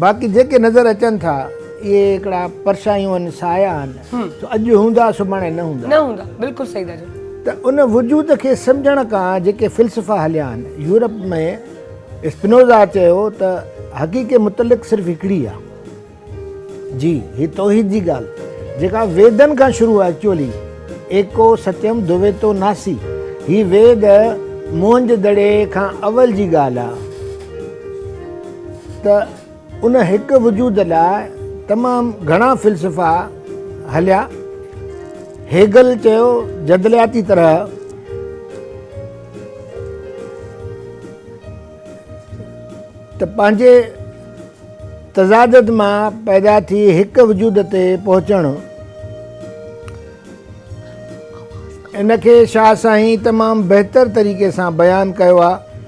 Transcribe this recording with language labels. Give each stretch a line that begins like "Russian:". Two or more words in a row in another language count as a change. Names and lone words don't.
Sindhi: बाक़ी जेके नज़र अचनि था इहे हिकिड़ा परछायूं आहिनि, साया आहिनि, त अॼु हूंदा सुभाणे न हूंदा। बिल्कुलु सही था चओ। त उन वजूद खे सम्झण खां जेके फ़िलसफ़ा हलिया आहिनि, यूरोप में स्पिनोज़ा चयो त हक़ीक़े मुतलिक़ सिर्फ़ु हिकिड़ी आहे। जी, ही तौहीद जी ॻाल्हि जेका वेदनि खां शुरू आहे। एक्चुअली
Sanskrit: एको सत्यम द्वैतो नासी,
Sindhi: ही वेद मोहंज दड़े खां अवल जी ॻाल्हि आहे। त उन हिकु वजूद लाइ तमामु घणा फ़िलसफ़ा हलिया। हेगल चयो जदलियाती तरह त पंहिंजे तज़ादत मां पैदा थी हिकु वजूद ते पहुचणु, इनखे शाह साईं तमामु बहितर तरीक़े सां बयानु कयो आहे।